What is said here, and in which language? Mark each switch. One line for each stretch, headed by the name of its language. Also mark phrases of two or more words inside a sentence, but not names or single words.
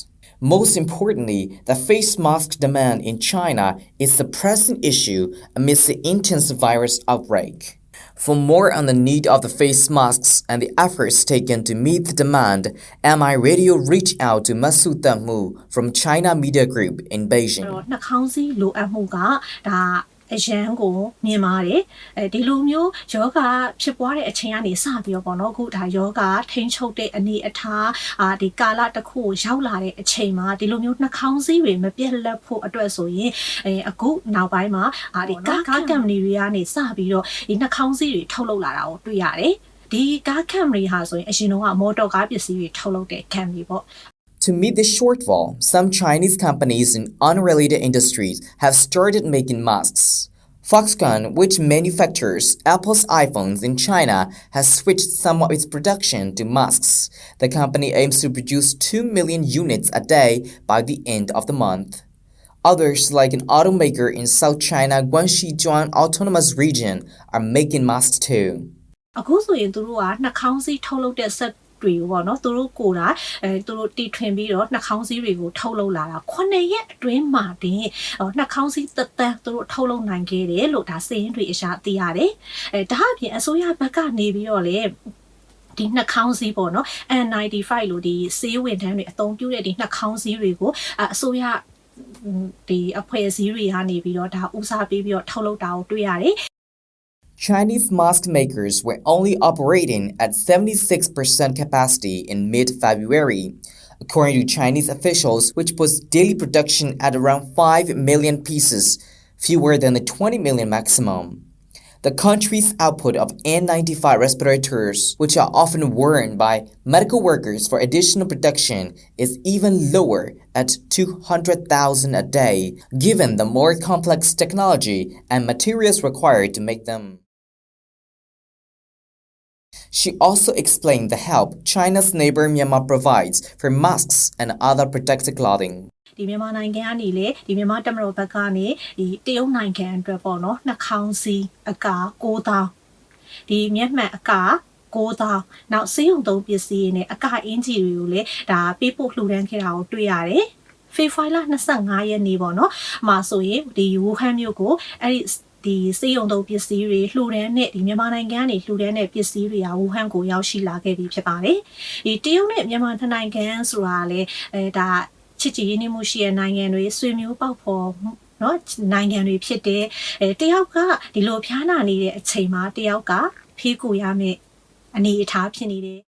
English: Most importantly, the face mask demand in China is the pressing issue amidst the intense virus outbreak. For more on the need of the face masks and the efforts taken to meet the demand, MI Radio reached out to Hluttaw from China Media Group in Beijing.
Burmese: YANGON မြန်မာဒီလိုမျိုးယောဂဖြစ်ပွားတဲ့အချိန်ကနေစပြီးတော့ပေါ့နော်အခုဒါယောဂထိန်းချုပ်တဲ့အနေအထားဒီကာလတစ်ခုကိုရောက်လာတဲ့အချိန်မှာဒီလိုမျိုးနှာခေါင်းစည်းတွေမပြတ်လက်ဖို့အတွက်ဆိုရင်အခုနောက်ပိုင်းမှာဒီကားကမ်ပဏီတွေကနေစပြီးတော့ဒီနှာခေါင်းစည်းတွေထုတ်လုပ်လာတာကိုတွေ့ရတယ်ဒီကားကမ်ပဏီဟာဆိုရင်အရင်တော့မော်တော်ကားပစ္စည်းတွေထုတ်လုပ်တဲ့ကမ်ပဏီပေါ့
English: To meet the shortfall, some Chinese companies in unrelated industries have started making masks. Foxconn, which manufactures Apple's iPhones in China, has switched some of its production to masks. The company aims to produce 2 million units a day by the end of the month. Others, like an automaker in South China Guangxi Autonomous Region, are making masks too.
Burmese: တွေပေါ့နော်သူတို့ကိုယ်တာသူတို့တီထွင်ပြီးတော့နှာခေါင်းစည်းတွေကိုထုတ်လုပ်လာတာ9ရက်အတွင်းမှာတင်နှာခေါင်းစည်းသက်သက်သူတို့ထုတ်လုပ်နိုင်ခဲ့တယ်လို့ဒါစည်ရင်းတွေအရှာသိရတယ်ဒါအပြင်အစိုးရဘက်ကနေပြီးတော့လေဒီနှာခေါင်းစည်းပေါ့နော် N95 လို့ဒီစေးဝင်တန်းတွေအသုံးပြုတဲ့ဒီနှာခေါင်းစည်းတွေကိုအစိုးရဒီအဖွဲ့အစည်းတွေကနေပြီးတော့ဒါဦးစားပေးပြီးတော့ထုတ်လုပ်တာကိုတွေ့ရတယ်
English: Chinese mask makers were only operating at 76% capacity in mid-February, according to Chinese officials, which puts daily production at around 5 million pieces, fewer than the 20 million maximum. The country's output of N95 respirators, which are often worn by medical workers for additional production, is even lower at 200,000 a day, given the more complex technology and materials required to make them. She also explained the help China's neighbor Myanmar provides for masks and other protective clothing.
Burmese: ဒီမြန်မာနိုင်ငံကနေလေဒီမြန်မာတမတော်ဘက်ကနေဒီတရုတ်နိုင်ငံအတွက်ပေါ့နော်နှာခေါင်းစည်းအကာ9000ဒီမျက်မှန်အကာ9000နောက်စေးုံသုံးပစ္စည်း နဲ့အကာအင်ဂျီတွေကိုလေဒါပေးပို့လှူဒန်းခဲ့တာကိုတွေ့ရတယ်ဖေဖော်ဝါရီလ25ရက်နေ့ပေါ့နော်မှာဆိုရင်ဒီဝူဟန်မြို့ကိုအဲ့ဒီဒီစေယုံသုံးပစ္စည်းတွေလှူဒန်းတဲ့ဒီမြန်မာနိုင်ငံကနေလှူဒန်းတဲ့ပစ္စည်းတွေကဝူဟန်ကိုရောက်ရှိလာခဲ့ပြီဖြစ်ပါတယ်ဒီတရုတ်နဲ့မြန်မာနိုင်ငံဆိုတာလေဒါချစ်ကြည်ရင်းနှီးမှုရှိတဲ့နိုင်ငံတွေဆွေမျိုးပေါက်ဖော်เนาะနိုင်ငံတွေဖြစ်တဲ့တယောက်ကဒီလိုဖျားနာနေတဲ့အချိန်မှာတယောက်ကဖေးကူရမယ်အနေအထားဖြစ်နေတယ်